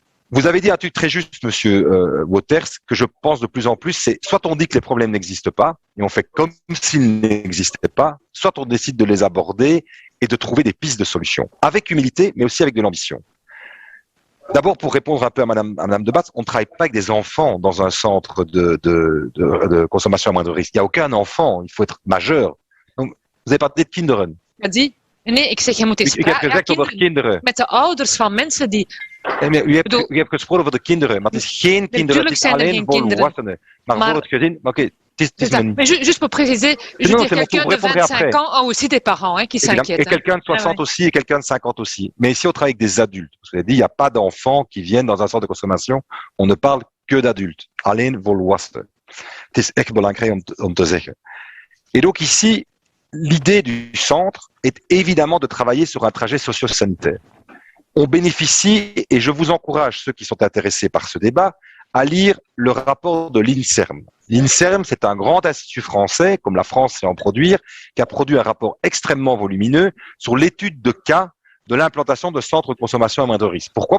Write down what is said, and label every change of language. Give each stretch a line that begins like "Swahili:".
French: Vous avez dit un truc très juste, Monsieur Waters, que je pense de plus en plus, c'est soit on dit que les problèmes n'existent pas et on fait comme s'ils n'existaient pas, soit on décide de les aborder et de trouver des pistes de solutions, avec humilité, mais aussi avec de l'ambition. D'abord, pour répondre un peu à Madame Debatz, on ne travaille pas avec des enfants dans un centre de consommation à moindre risque. Il n'y a aucun enfant, il faut être majeur. Donc, vous avez parlé de kinderen.
Dutch: Nee, ik zeg, je moet eens Ik heb gezegd over kinderen. met de ouders van mensen die... U hebt gesproken over de kinderen, maar het is geen kinderen, het is alleen voor volwassenen. Maar voor het gezin, maar oké, het is een...
French: Mais juste pour préciser, je veux dire, quelqu'un de 25 ans a aussi des parents qui s'inquiètent. Et quelqu'un de 60 aussi, et quelqu'un de 50 aussi. Mais ici, on travaille avec des adultes. Parce qu'on a dit, il n'y a pas d'enfants qui viennent dans un centre de consommation. On ne parle que d'adultes.
Dutch: Alleen volwassenen. Het is echt belangrijk om te zeggen.
French: Et donc ici, l'idée du centre est évidemment de travailler sur un trajet socio-sanitaire. On bénéficie, et je vous encourage, ceux qui sont intéressés par ce débat, à lire le rapport de l'INSERM. L'INSERM, c'est un grand institut français, comme la France sait en produire, qui a produit un rapport extrêmement volumineux sur l'étude de cas de l'implantation de centres de consommation à moindre risque. Pourquoi?